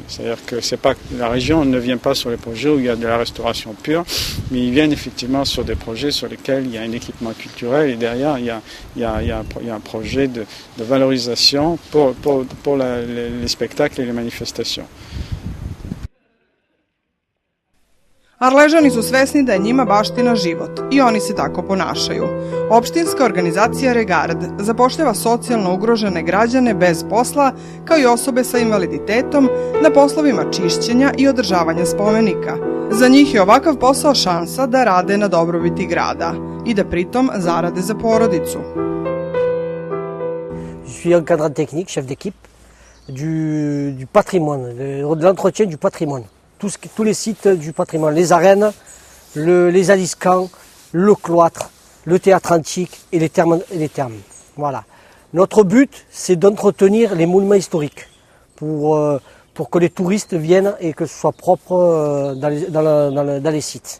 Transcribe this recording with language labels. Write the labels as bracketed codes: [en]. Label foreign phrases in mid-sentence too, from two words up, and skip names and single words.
[fr] C'est-à-dire que la région ne vient pas sur les projets où il y a de la restauration pure, mais ils viennent effectivement sur des projets sur lesquels il y a un équipement culturel et derrière il y a un projet de valorisation pour les spectacles et les manifestations. [sr] Arležani su svesni da je njima baština život i oni se tako ponašaju. Opštinska organizacija Regard zapošljava socijalno ugrožene građane bez posla, kao i osobe sa invaliditetom, na poslovima čišćenja i održavanja spomenika. Za njih je ovakav posao šansa da rade na dobrobiti grada i da pritom zarade za porodicu. [fr] Je suis encadrant technique, chef d'équipe du patrimoine, de l'entretien du patrimoine. Tous les sites du patrimoine, les arènes, les aliscamps, le cloître, le théâtre antique et les thermes. Voilà. Notre but, c'est d'entretenir les monuments historiques pour que les touristes viennent et que ce soit propre dans les sites.